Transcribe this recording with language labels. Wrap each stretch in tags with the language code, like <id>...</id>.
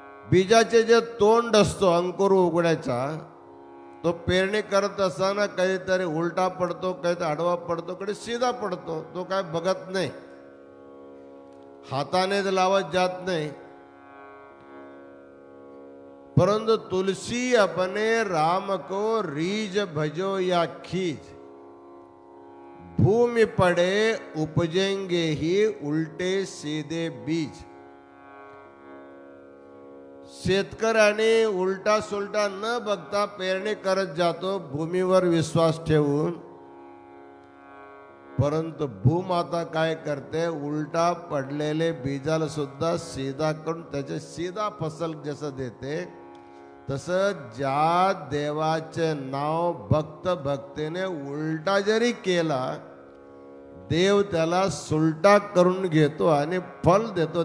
<mr>बीजाचे जे तोंड असतो अंकुर उगण्याचा, तो पेरणी करत असताना कधीतरी उलटा पडतो, कधीतरी आडवा पडतो, कधी सीधा पडतो. तो काय बघत नाही, हाताने लावत जात नाही.</mr> <hi>परंतु तुलसी अपने राम को रीज भजो या खीज, भूमि पड़े उपजेंगे ही उल्टे सीधे बीज.</hi> <mr>शेतकऱ्याने उलटा सुलटा न बघता पेरणी करत जातो भूमीवर विश्वास ठेवून. परंतु भूमाता काय करते, उलटा पडलेले बीजाला सुद्धा सीधा करून त्याचे</mr> <hi>सीधा फसल</hi> <mr>जसं देते, तसं ज्या देवाचे नाव भक्त भक्तीने उलटा जरी केला, देव त्याला सुलटा करून घेतो आणि फल देतो.</mr>